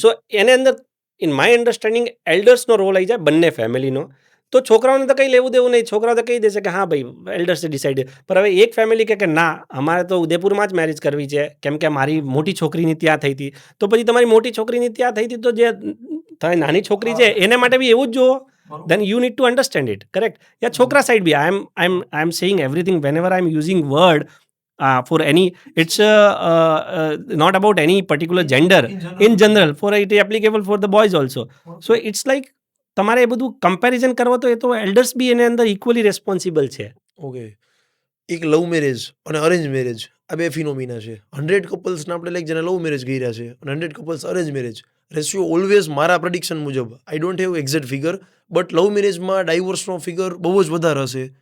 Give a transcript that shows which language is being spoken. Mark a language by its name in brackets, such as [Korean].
[Gujarati] સો એને અંદર in my understanding એલ્ડર્સનો role આવી જાય બંને ફેમિલીનો. તો છોકરાઓને તો કંઈ લેવું દેવું નહીં. છોકરાઓ તો કહી દેશે કે હા ભાઈ એલ્ડર્સે ડિસાઇડ. પણ હવે એક ફેમિલી કે ના, અમારે તો ઉદયપુરમાં જ મેરેજ કરવી છે કેમ કે મારી મોટી છોકરીની ત્યાં થઈ હતી. તો પછી તમારી મોટી છોકરીની ત્યાં થઈ હતી, તો જે નાની છોકરી છે એને માટે બી એવું જ જુઓ. [English] then you need to understand it, correct? Yeah, chokra side bhi, I'm saying everything whenever I'm using word for any, it's not about any particular gender, in general, for it applicable for the boys also. So it's like [Gujarati] તમારે એ બધું comparison કરવો તો એ તો elders બી એને અંદર equally responsible છે. [English] okay, [Gujarati] એક love marriage અને અરેન્જ મેરેજ આ બે ફિનોમિના છે. 100 કપલ્સને આપણે લાઈક જેને લવ મેરેજ કર્યા છે અને 100 couples arrange marriage, ratio always મારા પ્રેડિક્શન મુજબ, [English] I don't have exact figure, [Gujarati] but લવ મેરેજમાં ડાયવોર્સનો ફિગર બહુ જ વધારે હશે.